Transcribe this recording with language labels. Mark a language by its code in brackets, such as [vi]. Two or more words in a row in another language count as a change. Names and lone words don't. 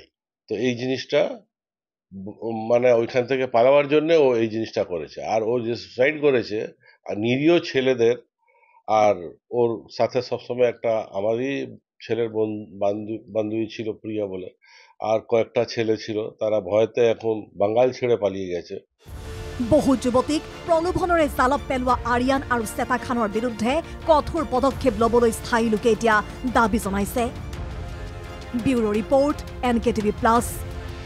[bn] তো এই জিনিসটা মানে ওইখান থেকে পালাবার জন্য ও এই জিনিসটা করেছে। আর ও যে সুসাইড করেছে আর নিরীহ ছেলেদের, আর ওর সাথে সবসময় একটা আমারই ছেলের বান্ধবী ছিল প্রিয়া বলে, আর কয়েকটা ছেলে ছিল, তারা ভয়তে এখন বাঙ্গাল ছেড়ে পালিয়ে গেছে। [as] বহু যুৱতীক প্ৰলোভনৰে জালত পেলোৱা আৰিয়ান আৰু শ্বেতা খানৰ বিৰুদ্ধে কঠোৰ পদক্ষেপ ল'বলৈ স্থায়ী লোকে এতিয়া দাবী জনাইছে। ব্যুৰো ৰিপৰ্ট, NKTV+।